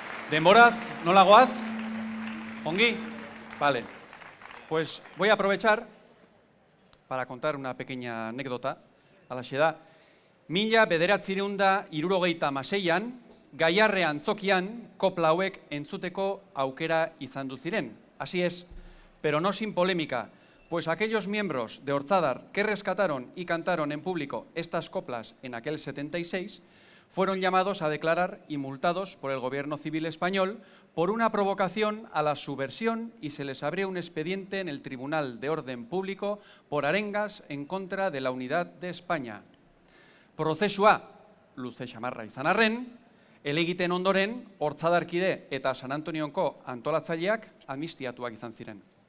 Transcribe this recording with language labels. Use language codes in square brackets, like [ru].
[eu] ¿Denboraz? ¿Nola goaz? ¿Ongi? Vale. [es] Pues voy a aprovechar para contar una pequeña anécdota. [eu] Alaxe da, 1976an, Gaiarre antzokian kopla hauek entzuteko aukera izan du ziren. [es] Así es, pero no sin polémica, pues aquellos miembros de Ortzadar que rescataron y cantaron en público estas coplas en aquel 76 fueron llamados a declarar y multados por el gobierno civil español por una provocación a la subversión y se les abrió un expediente en el Tribunal de Orden Público por arengas en contra de la unidad de España. [eu] Prozesua luze xamarra izan arren, helegiten ondoren Ortzadarkide eta San Antonionko antolatzaileak amnistiatuak izan ziren.